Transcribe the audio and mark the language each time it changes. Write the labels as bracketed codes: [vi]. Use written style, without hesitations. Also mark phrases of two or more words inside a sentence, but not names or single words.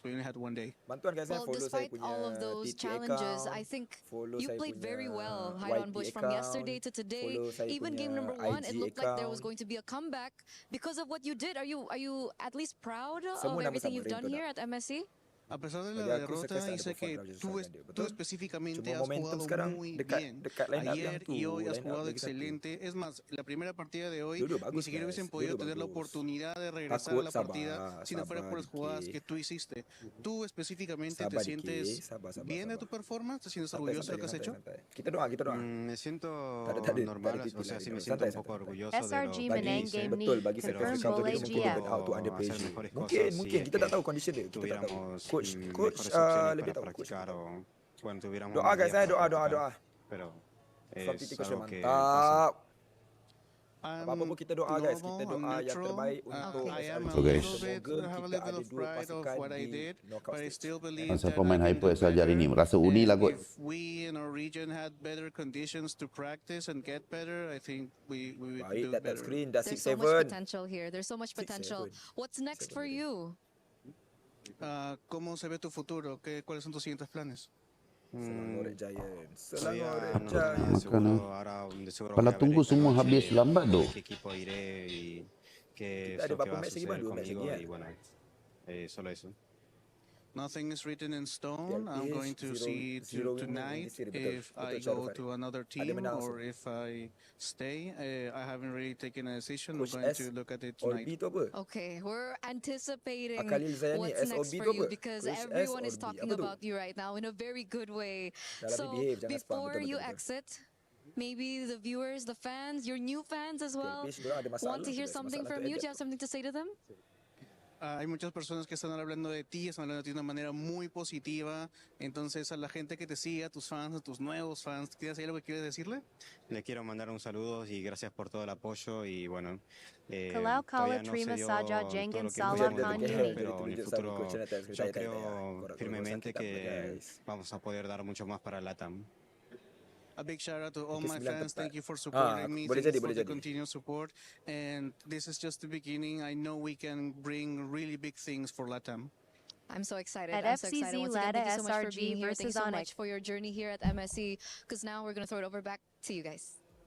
[en] We only had one day. Well, despite all of those challenges, I think you played very well, Hyron Bush, from yesterday to today. Even game number 1, it looked like there was going to be a comeback because of what you did. Are you at least proud of everything you've done here at MSC? [es] A pesar de la derrota, dice que tú específicamente has jugado muy bien. Ayer y hoy has jugado excelente. Es más, la primera partida de hoy ni siquiera hubiesen podido tener la oportunidad de regresar a la partida si no fuera por las jugadas que tú hiciste. ¿Tú específicamente te sientes bien de tu performance? ¿Te sientes orgulloso de lo que has hecho? Me siento normal, o sea, sí me siento un poco orgulloso de lo que hice, pero [ms] mungkin kita tak tahu condition dia. Kita tak tahu. Coach lebih tahu. Doa guys, doa. [es] Pero [ms] mantap. Apa-apa pun kita doa guys, kita doa yang terbaik untuk semoga kita ada dua pasukan di [en] knockout stage. [ms] Siapa main hyper saja hari ini merasa uni lah kot. [en] If we in our region had better conditions to practice and get better, I think we would do better. There's so much potential here. There's so much potential. What's next for you? [es] ¿Cómo se ve tu futuro? ¿Cuáles son tus siguientes planes? [ms] Kalau tunggu semua habis lambat doh. Kita ada berapa match lagi bang? 2 match lagi [es] solo eso. [en] Nothing is written in stone. I'm going to see tonight if I go to another team or if I stay. I haven't really taken a decision. I'm going to look at it tonight. Okay, we're anticipating what's next for you because everyone is talking about you right now in a very good way. So before you exit, maybe the viewers, the fans, your new fans as well, want to hear something from you. Do you have something to say to them? [es] Hay muchas personas que están hablando de ti, están hablando de ti de una manera muy positiva. Entonces, a la gente que te sigue, a tus fans, a tus nuevos fans, ¿tienes algo que quieres decirle? Le quiero mandar un saludo y gracias por todo el apoyo y bueno, todavía no se dio todo lo que pero en el futuro yo creo firmemente que vamos a poder dar mucho más para LATAM. [en] A big shout out to all my fans. Thank you for supporting me. Thank you for the continued support. And this is just the beginning. I know we can bring really big things for LATAM. I'm so excited. At I'm so excited. FCZ Once again, thank you so much for SRG being here. Thank you so versus much for your journey here at MSC. Because now we're going to throw it over back to you guys.